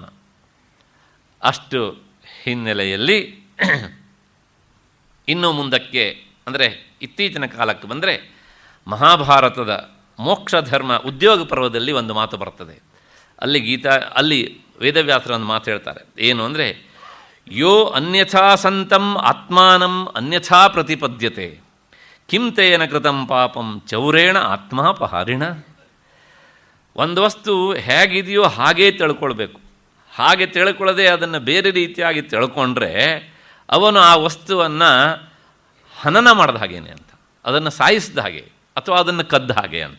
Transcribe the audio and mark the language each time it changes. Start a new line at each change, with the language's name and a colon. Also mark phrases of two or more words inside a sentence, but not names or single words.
Kannada: ಅಷ್ಟು ಹಿನ್ನೆಲೆಯಲ್ಲಿ ಇನ್ನೂ ಮುಂದಕ್ಕೆ ಅಂದರೆ ಇತ್ತೀಚಿನ ಕಾಲಕ್ಕೆ ಬಂದರೆ ಮಹಾಭಾರತದ ಮೋಕ್ಷಧರ್ಮ ಉದ್ಯೋಗ ಪರ್ವದಲ್ಲಿ ಒಂದು ಮಾತು ಬರ್ತದೆ. ಅಲ್ಲಿ ವೇದವ್ಯಾಸರ ಒಂದು ಮಾತು ಹೇಳ್ತಾರೆ. ಏನು ಅಂದರೆ,
Sanskrit: ಯೋ ಅನ್ಯಥಾ ಸಂತಂ ಆತ್ಮಾನಂ ಅನ್ಯಥಾ ಪ್ರತಿಪದ್ಯತೆ ಕಿಂ ತೇನ ಕೃತಂ ಪಾಪಂ ಚೌರೇಣ ಆತ್ಮಾಪಹಾರಿಣ.
Kannada: ಒಂದು ವಸ್ತು ಹೇಗಿದೆಯೋ ಹಾಗೇ ತಿಳ್ಕೊಳ್ಬೇಕು. ಹಾಗೆ ತಿಳ್ಕೊಳ್ಳದೆ ಅದನ್ನು ಬೇರೆ ರೀತಿಯಾಗಿ ತಿಳ್ಕೊಂಡ್ರೆ ಅವನು ಆ ವಸ್ತುವನ್ನು ಹನನ ಮಾಡಿದ ಹಾಗೇನೆ ಅಂತ, ಅದನ್ನು ಸಾಯಿಸಿದ ಹಾಗೆ ಅಥವಾ ಅದನ್ನು ಕದ್ದ ಹಾಗೆ ಅಂತ.